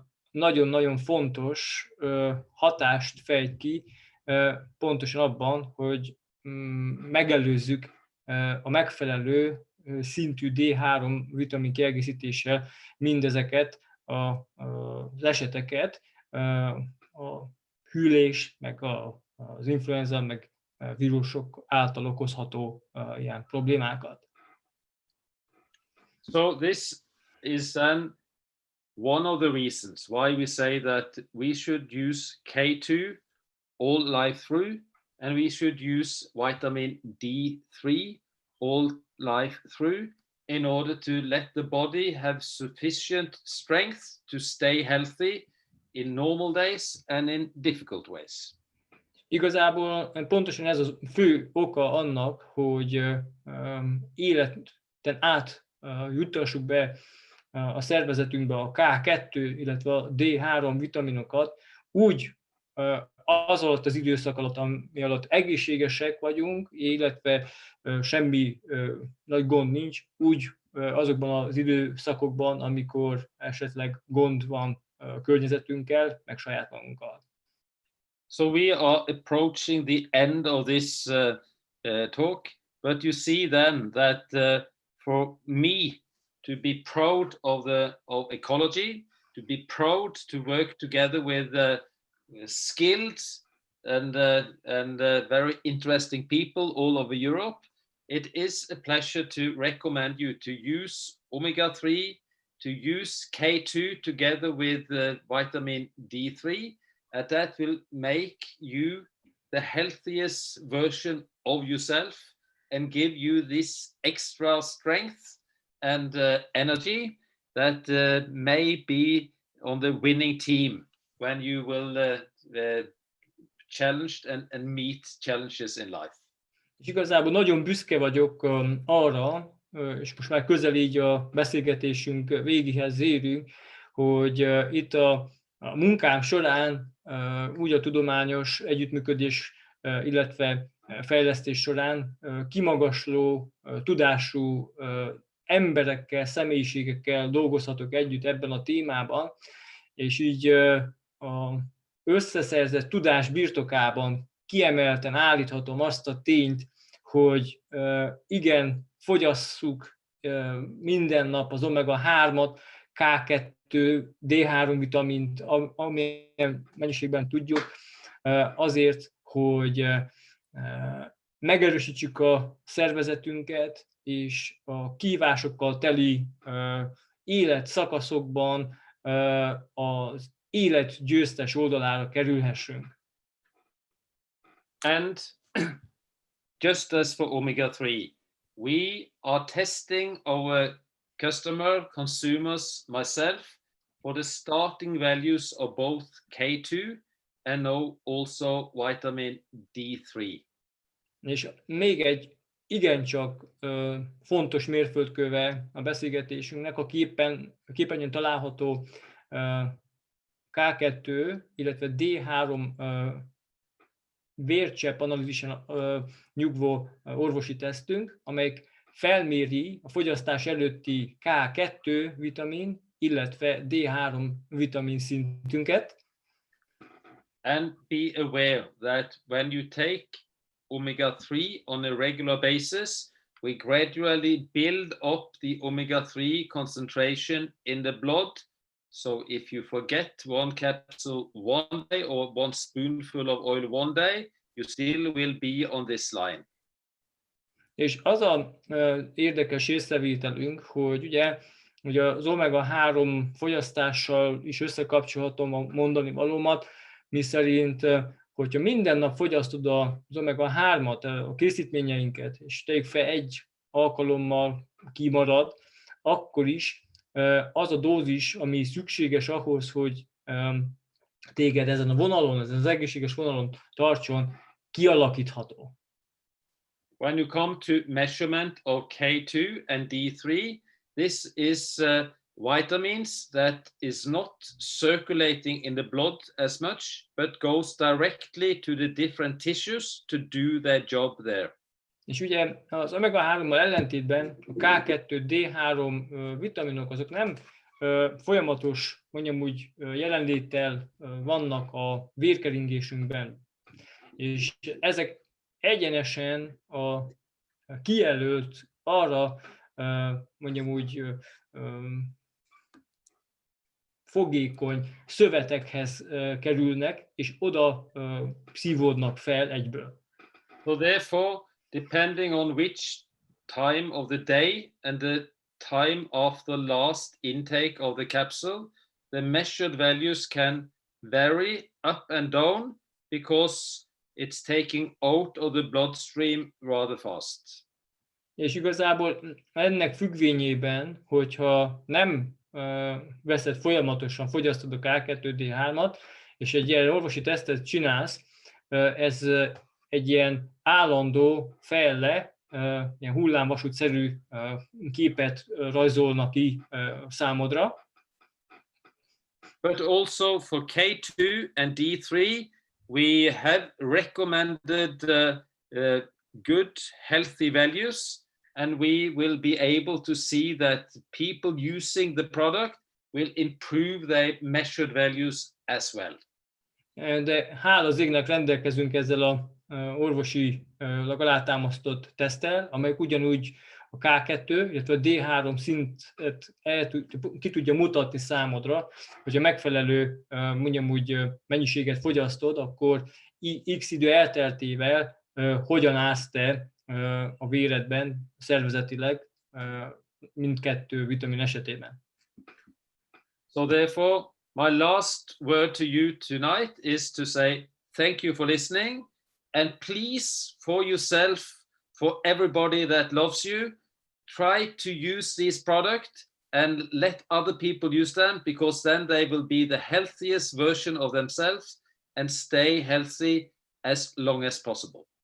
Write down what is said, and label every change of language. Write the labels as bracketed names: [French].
[Hungarian] nagyon-nagyon fontos hatást fejt ki pontosan abban, hogy megelőzzük a megfelelő szintű D3 vitamin kiegészítéssel mindezeket az eseteket, a hűlés, meg az influenza, meg vírusok által okozható ilyen problémákat. [English] So this is then one of the reasons why we say that we should use K2 all life through, and we should use vitamin D3 all life through, in order to let the body have sufficient strength to stay healthy in normal days and in difficult ways. [Hungarian] Igazából pontosan ez a fő oka annak, hogy életen át juttassuk be a szervezetünkbe a K2, illetve a D3 vitaminokat úgy az alatt az időszak alatt, ami alatt egészségesek vagyunk, illetve semmi nagy gond nincs, úgy azokban az időszakokban, amikor esetleg gond van a környezetünkkel, meg saját magunkkal. [English] So we are approaching the end of this talk, but you see then that for me to be proud of ecology, to be proud to work together with skilled and very interesting people all over Europe, it is a pleasure to recommend you to use omega-3, to use K2 together with vitamin D3, and that will make you the healthiest version of yourself and give you this extra strength and energy that may be on the winning team when you will challenged and meet challenges in life. [Hungarian] És igazából nagyon büszke vagyok arra, és most már közel így a beszélgetésünk végéhez érünk, hogy itt a munkám során, úgy a tudományos együttműködés, illetve fejlesztés során kimagasló, tudású emberekkel, személyiségekkel dolgozhatok együtt ebben a témában, és így a összeszerzett tudás birtokában kiemelten állíthatom azt a tényt, hogy igen, fogyasszuk minden nap az omega-3-at, K2, D3 vitamint, amilyen mennyiségben tudjuk, azért, hogy megerősítsük a szervezetünket, és a kihívásokkal teli életszakaszokban az élet győztes oldalára kerülhessünk. [English] And just as for omega-3, we are testing our consumers, myself, for the starting values of both K2 and now also vitamin D3. [Hungarian] És még egy igencsak fontos mérföldköve a beszélgetésünknek a képernyőn található K2, illetve D3 vércsepp analízisen nyugvó orvosi tesztünk, amelyik felméri a fogyasztás előtti K2 vitamin, illetve D3 vitamin szintünket. [English] And be aware that when you take omega-3 on a regular basis, we gradually build up the omega-3 concentration in the blood. So if you forget one capsule one day or one spoonful of oil one day, you still will be on this line. [Hungarian] És az a érdekes észrevételünk, hogy ugye az omega-3 fogyasztással is összekapcsolhatom a mondani valómat, miszerint, hogyha minden nap fogyasztod az omega-3-at, a készítményeinket, és tegyük fel egy alkalommal kimarad, akkor is az a dózis, ami szükséges ahhoz, hogy téged ezen a vonalon, ezen az egészséges vonalon tartson, kialakítható. [English] When you come to measurement of K2 and D3, this is vitamins that is not circulating in the blood as much, but goes directly to the different tissues to do their job there. [Hungarian] És ugye az omega-3-mal ellentétben a K2, D3 vitaminok azok nem folyamatos, mondjam úgy, jelenléttel vannak a vérkeringésünkben, és ezek egyenesen a kijelölt arra, mondjam úgy, fogékony szövetekhez kerülnek, és oda szívódnak fel egyből. [English] So therefore, depending on which time of the day and the time of the last intake of the capsule, the measured values can vary up and down because it's taking out of the bloodstream rather fast. [Hungarian] És igazából ennek függvényében, hogyha nem veszed folyamatosan, fogyasztod a K2-D3-at, és egy ilyen orvosi tesztet csinálsz, ez egy ilyen állandó fejle, ilyen hullámvasútszerű képet rajzolnak ki számodra. [English] But also for K2 and D3, we have recommended good, healthy values, and we will be able to see that people using the product will improve their measured values as well. [Hungarian] De hála az égnek rendelkezünk ezzel a orvosilag alátámasztott teszttel, amelyik ugyanúgy a K2, illetve a D3 szintet ki tudja mutatni számodra, hogyha megfelelő, mondjam úgy, mennyiséget fogyasztod, akkor X idő elteltével hogyan állsz te a véredben, szervezetileg mindkettő vitamin esetében. [English] So therefore, my last word to you tonight is to say thank you for listening, and please, for yourself, for everybody that loves you, try to use this product and let other people use them, because then they will be the healthiest version of themselves and stay healthy as long as possible.